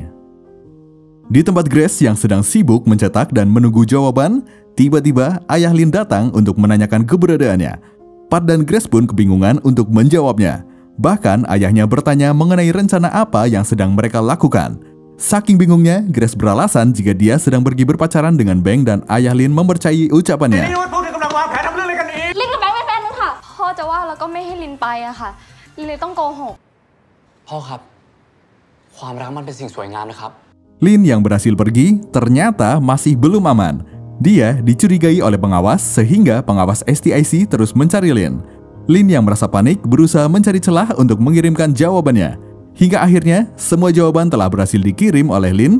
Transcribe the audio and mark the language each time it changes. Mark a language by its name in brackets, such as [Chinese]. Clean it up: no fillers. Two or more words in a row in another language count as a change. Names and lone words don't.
[Indonesian] Di tempat Grace yang sedang sibuk mencetak dan menunggu jawaban, tiba-tiba ayah Lin datang untuk menanyakan keberadaannya. Pat dan Grace pun kebingungan untuk menjawabnya. Bahkan ayahnya bertanya mengenai rencana apa yang sedang mereka lakukan. Saking bingungnya, Grace beralasan jika dia sedang pergi berpacaran dengan Beng dan ayah Lin mempercayai ucapannya. [Thai] ลินกับแบงค์เป็นแฟนกันค่ะพ่อจะว่าแล้วก็ไม่ให้ลินไปอะค่ะลินเลยต้องโกหก พ่อครับความรักมันเป็นสิ่งสวยงามนะครับ [Indonesian] Lin yang berhasil pergi ternyata masih belum aman. Dia dicurigai oleh pengawas sehingga pengawas STIC terus mencari Lin. Lin yang merasa panik berusaha mencari celah untuk mengirimkan jawabannya. Hingga akhirnya semua jawaban telah berhasil dikirim oleh Lin.